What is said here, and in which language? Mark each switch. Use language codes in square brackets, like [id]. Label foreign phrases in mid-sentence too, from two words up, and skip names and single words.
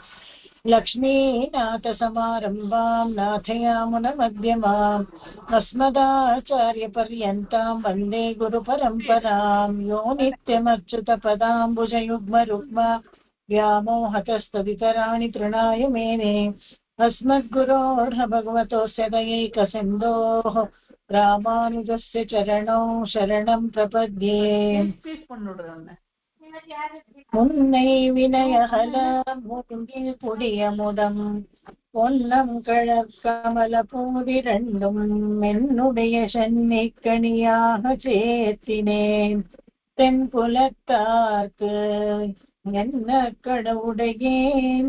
[sa] लक्ष्मीनाथसमारम्भां नाथयामुनमध्यमाम् अस्मदाचार्यपर्यन्तां वन्दे गुरुपरम्परां। यो नित्यमच्युतपदाम्बुजयुग्मरुग्म व्यामोहतस्तवितराणि तृणाय मेने। अस्मद्गुरोर्ह भगवतोऽस्य दयैकसिन्धोः रामानुजस्य चरणौ शरणं प्रपद्ये। [ta] முன்னை வினயஹல மூங்கில் புடியமுதம் பொன்னம் கழற்கமல பூவிரண்டும் என்னுடைய சென்னிக்கணியாக சேர்த்தினேன் தென்புலத்தார்க்கு என்ன கடவுடையேன்